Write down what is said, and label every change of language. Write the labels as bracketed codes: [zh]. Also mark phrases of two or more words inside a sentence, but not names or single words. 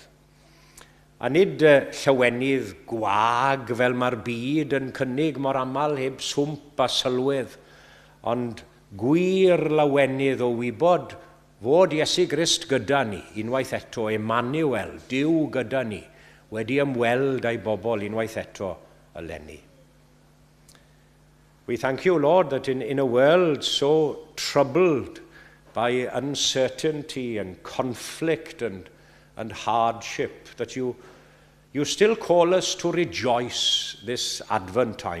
[cy] A nid llawenydd gwag fel mae'r byd yn cynnig mor aml heb swmp a sylwedd, ond gwir lawenydd o wybod fod Iesu Grist gyda ni, unwaith eto, Emmanuel, Duw gyda ni, wedi ymweld â'i bobl unwaith eto eleni. [en] We thank you, Lord, that in a world so troubled by uncertainty and conflict and hardship, that you still call us to rejoice this Advent time.